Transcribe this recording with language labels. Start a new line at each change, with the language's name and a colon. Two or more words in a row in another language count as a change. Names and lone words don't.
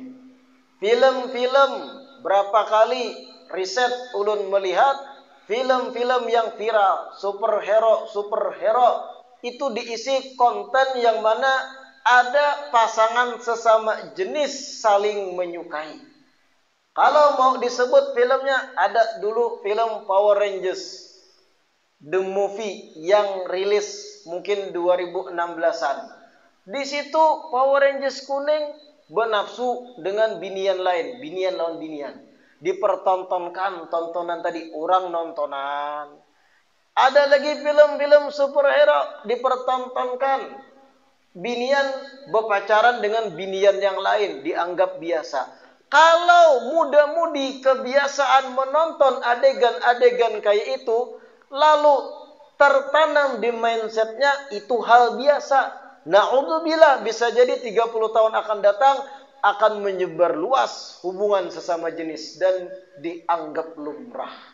Banjar: Film-film, berapa kali riset ulun melihat film-film yang viral, superhero itu diisi konten yang mana ada pasangan sesama jenis saling menyukai.
Indonesian: Kalau mau disebut filmnya, ada dulu film Power Rangers,
English: the movie
Indonesian: yang rilis mungkin 2016-an.
Banjar: Di situ Power Rangers kuning bernafsu dengan binian lain, binian lawan binian.
Indonesian: Dipertontonkan tontonan tadi, orang nontonan.
Banjar: Ada lagi film-film superhero dipertontonkan, binian berpacaran dengan binian yang lain, dianggap biasa.
Indonesian: Kalau muda-mudi kebiasaan menonton adegan-adegan kayak itu, lalu tertanam di mindsetnya itu hal biasa. Na'udzubillah, bisa jadi 30 tahun akan datang akan menyebar luas hubungan sesama jenis dan dianggap lumrah.